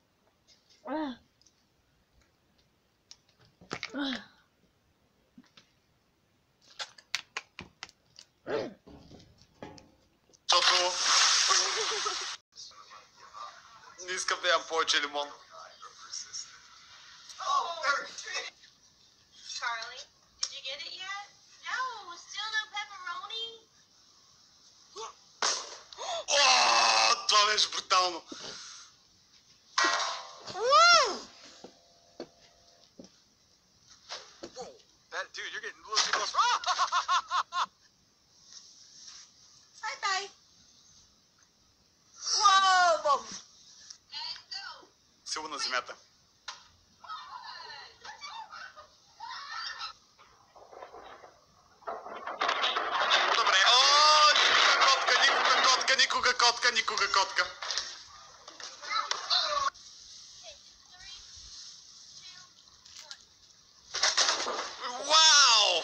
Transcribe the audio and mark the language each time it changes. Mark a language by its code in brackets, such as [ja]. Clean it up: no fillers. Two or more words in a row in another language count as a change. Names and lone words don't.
[bg] Защото не искам да ям повече лимон. [en] Charlie, did you get it yet? No, still no pepperoni. [bg] О, това беше брутално. [en] Dude, you're getting a little too close. Bye bye. Whoa! [bg] Силно на земята. Добре. О, никога котка. Вау!